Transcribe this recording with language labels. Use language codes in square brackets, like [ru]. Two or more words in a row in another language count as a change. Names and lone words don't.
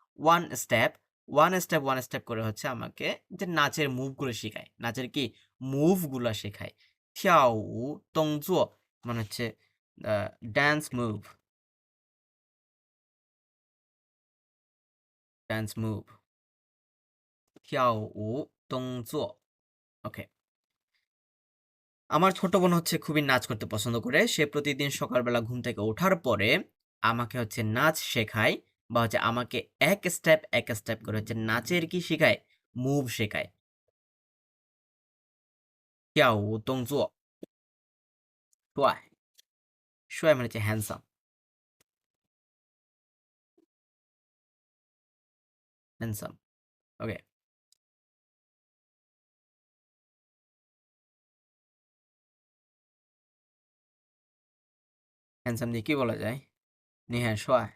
[bn] ওয়ান স্টেপ করে হচ্ছে আমাকে যে নাচের মুভগুলো শেখায় নাচের কি মুভগুলো শেখায় [zh] 跳舞动作 [bn] মানে হচ্ছে ড্যান্স মুভ [zh] 跳舞动作 [bn] ওকে আমার ছোট বোন হচ্ছে খুবই নাচ করতে পছন্দ করে সে প্রতিদিন সকালবেলা ঘুম থেকে ওঠার পরে আমাকে হচ্ছে নাচ শেখায় বা হচ্ছে আমাকে এক স্টেপ করে হচ্ছে নাচের কি শেখায় মুভ শেখায় [zh] 跳舞动作帅帅 [bn] মানে হচ্ছে হ্যান্ডসাম ওকে হ্যান্ডসাম দিয়ে কি বলা যায় [zh] 你很帅